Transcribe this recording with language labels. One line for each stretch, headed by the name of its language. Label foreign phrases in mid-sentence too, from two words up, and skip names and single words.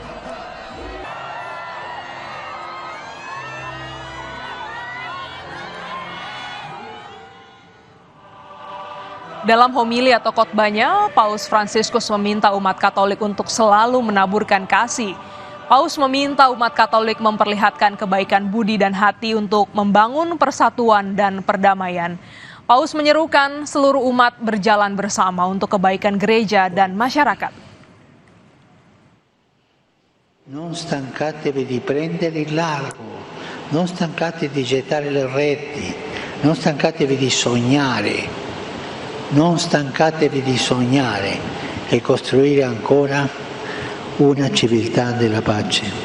Indonesian: Dalam homili atau khotbahnya, Paus Fransiskus meminta umat Katolik untuk selalu menaburkan kasih. Paus meminta umat Katolik memperlihatkan kebaikan budi dan hati untuk membangun persatuan dan perdamaian. Paus menyerukan seluruh umat berjalan bersama untuk kebaikan gereja dan masyarakat.
Italian: Non stancatevi di prendere il largo, non stancatevi di gettare le reti, non stancatevi di sognare. Non stancatevi di sognare e costruire ancora una civiltà della pace.